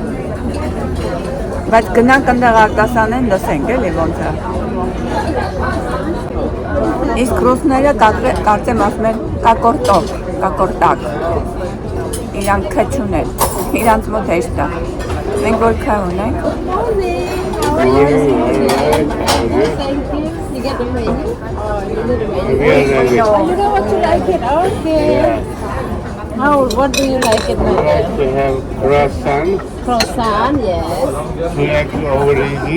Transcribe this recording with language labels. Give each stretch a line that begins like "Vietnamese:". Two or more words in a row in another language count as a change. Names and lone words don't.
Armenian: Բայց գնանք ընդեղ արտասանեն, լսենք էլի ոնց է։ Իսկ ռուսները կարծեմ ասում են կակորտոկ, կակորտակ։ Իրանք քը չունել, իրանց մոտ հեշտ է։ Մենք որ քը ունենք։
English: You get the menu? Oh, you did the menu? You know what you like it? Okay. How? What do you like it more? I like to have croissant. Croissant, yes. Black origi.